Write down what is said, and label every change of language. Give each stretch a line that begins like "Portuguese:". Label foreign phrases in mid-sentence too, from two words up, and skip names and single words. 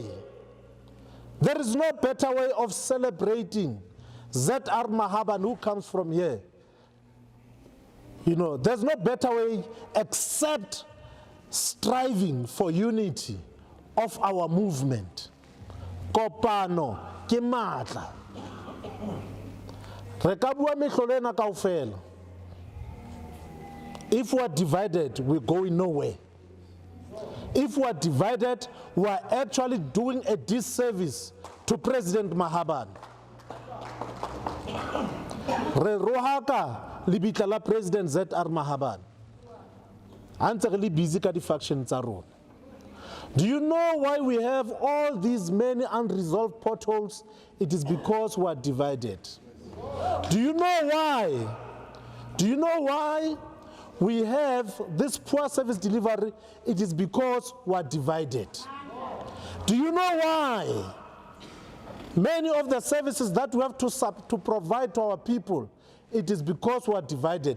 English: There is no better way of celebrating Z.R. Mahabane, who comes from here. You know, there's no better way except striving for unity of our movement.
Southern Sotho: Kopano ke matla. Re ka bua mehlolo ena kaofela.
English: If we are divided, we're going nowhere. If we are divided, we are actually doing a disservice to President Mahabane.
Southern Sotho: Re rohaka libitla la President Z.R. Mahabane. Ante re le busy ka di factions tsa rona.
English: Do you know why we have all these many unresolved potholes? It is because we are divided. Do you know why? Do you know why we have this poor service delivery? It is because we are divided. Do you know why many of the services that we have to provide to our people, it is because we are divided?